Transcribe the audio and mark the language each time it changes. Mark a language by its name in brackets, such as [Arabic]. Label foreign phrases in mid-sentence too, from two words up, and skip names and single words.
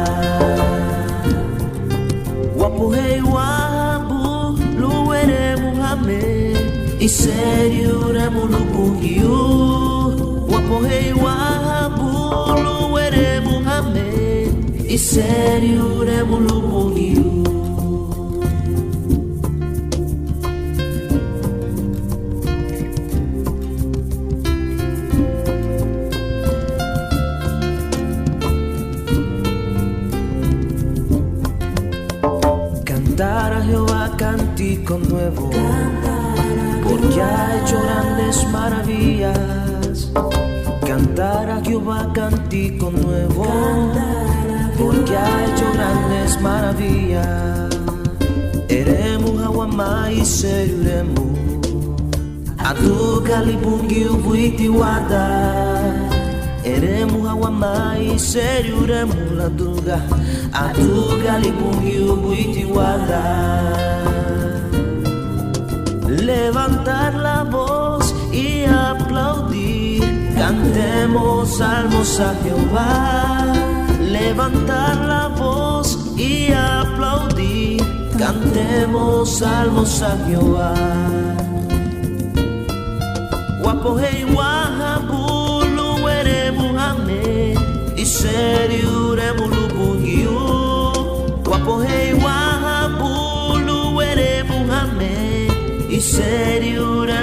[Garifuna] Wapuhei wabu lueremu hame Iseriuremu lubungiu Wapuhei wabu lueremu hame Iseriuremu lubungiu [Spanish] Cantar a Jehová cántico nuevo, porque ha hecho grandes maravillas. Cantar a Jehová cántico nuevo, porque ha hecho grandes maravillas. [Garifuna] Eremu hawamai seriuremu, adu kalibungi upuiti wada. Eremu hawamai seriuremu laduga Adu kalibungi upuiti wada [Spanish] Levantar la voz y aplaudir Cantemos salmos a Jehová Levantar la voz y aplaudir Cantemos salmos a Jehová [Garifuna] Wapohei wahabu Iseriuremu lubungiu Wapohei wahabulu eremu hame Iseriuremu